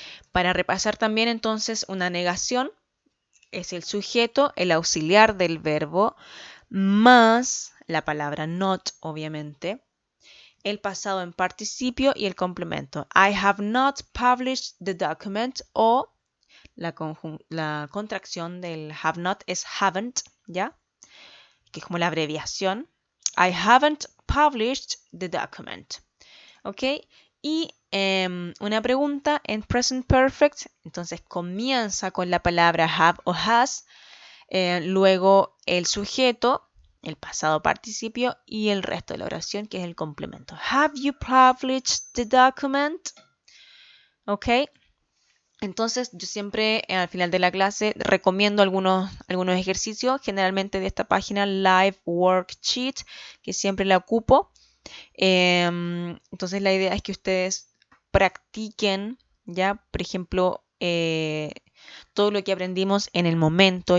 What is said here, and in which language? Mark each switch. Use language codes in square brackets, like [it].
[es] Para repasar también entonces, una negación es el sujeto, el auxiliar del verbo, más la palabra not, obviamente, el pasado en participio y el complemento. [en] I have not published the document, [es] o la contracción del [en] have not es haven't, ¿ya? [es] Que es como la abreviación. [en] I haven't published the document. [es] ¿Ok? Y una pregunta en present perfect, entonces comienza con la palabra have o has, luego el sujeto, el pasado participio y el resto de la oración, que es el complemento. [en] Have you published the document? [es] ¿Ok? Entonces, yo siempre al final de la clase recomiendo algunos ejercicios, generalmente de esta página Live Worksheet, que siempre la ocupo. Entonces, la idea es que ustedes practiquen, ya, por ejemplo, todo lo que aprendimos en el momento.